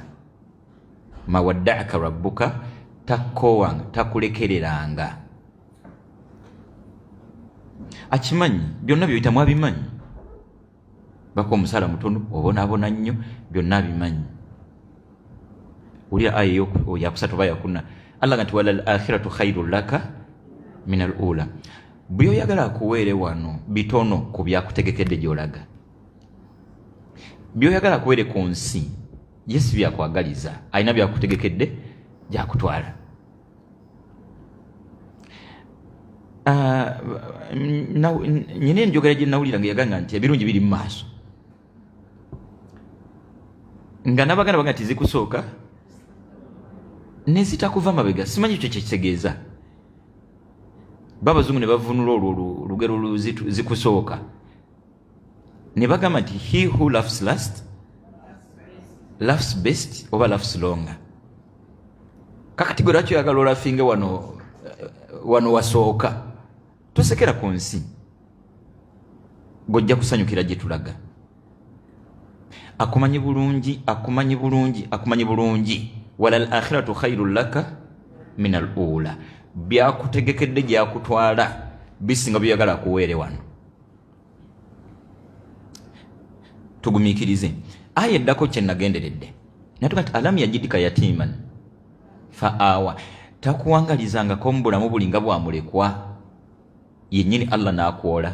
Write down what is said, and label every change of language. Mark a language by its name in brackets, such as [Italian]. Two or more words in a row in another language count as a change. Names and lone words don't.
[Arabic] ما ودعك ربك, [Ganda] takkoowanga, takulekereranga. Akimanyi byonna by'oyita mwabimanyi, bako omusala mutono obonaabona nnyo, byonna abimanyi. Ulya aya yakusatu oba yakuna, Allah nti [Arabic] وللآخرة خير لك من الأولى. [Ganda] Byoyagala akuweere wano bitono ku byakutegekedde gy'olaga. Byoyagala akuweere ku nsi Yesu byakwagaliza, alina byakutegekedde gyakutwala. nyine njogera gye nawulira nga yagamba nti ebirungi biri mu maaso nga n'abaganda baga nti zikusooka ne zitakuva mabega. Simanyi ekyo kyekitegeeza. Babazungu ne bavunula olwo olugero zikusooka ne bagamba nti [English] he who laughs last laughs best [Ganda] oba [English] laughs longer. [Ganda] Kakati gwe lwaki oyagala olafinge wano wasooka? Tosekera ku nsi, gojja kusanyukira gye tulaga. Akumanyi bulungi [Arabic] وللآخرة خير لك من الأولى. [Ganda] Byakutegekedde gyakutwala bisinga byagala kuweere wano. Tugumiikirize. Aya eddako kye nagenderedde natuga nti [Arabic] ألم يجدك يتيما فآوى. [Ganda] Takuwangalizangako mu bulamu bulinga bwamulekwa yennyini Allah n'akwola.